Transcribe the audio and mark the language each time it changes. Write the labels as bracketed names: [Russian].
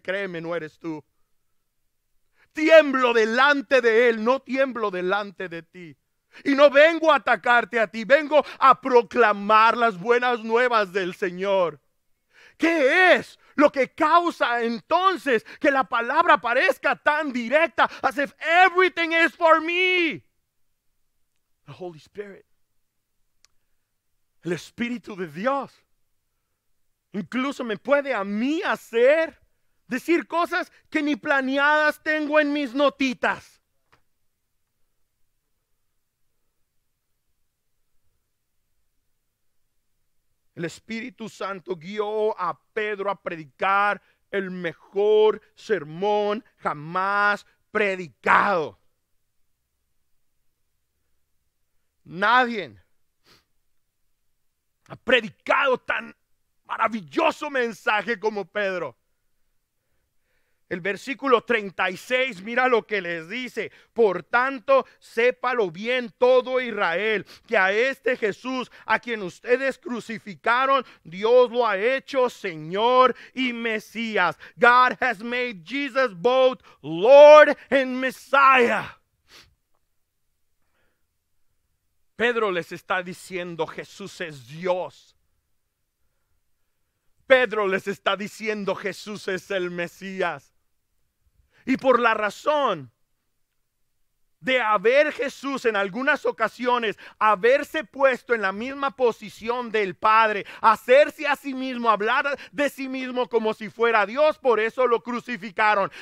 [Spanish] Créeme, no eres tú. Tiemblo delante de Él, no tiemblo delante de ti. Y no vengo a atacarte a ti, vengo a proclamar las buenas nuevas del Señor. ¿Qué es lo que causa entonces que la palabra parezca tan directa? [English] As if everything is for me. The Holy Spirit. [Spanish] El Espíritu de Dios. Incluso me puede a mí decir cosas que ni planeadas tengo en mis notitas. El Espíritu Santo guió a Pedro a predicar el mejor sermón jamás predicado. Nadie ha predicado tan maravilloso mensaje como Pedro. El versículo 36, mira lo que les dice. Por tanto, sépalo bien todo Israel, que a este Jesús, a quien ustedes crucificaron, Dios lo ha hecho Señor y Mesías. [English] God has made Jesus both Lord and Messiah. [Spanish] Pedro les está diciendo, Jesús es Dios. Pedro les está diciendo, Jesús es el Mesías. Y por la razón de haber Jesús en algunas ocasiones, haberse puesto en la misma posición del Padre, hacerse a sí mismo, hablar de sí mismo como si fuera Dios, por eso lo crucificaron.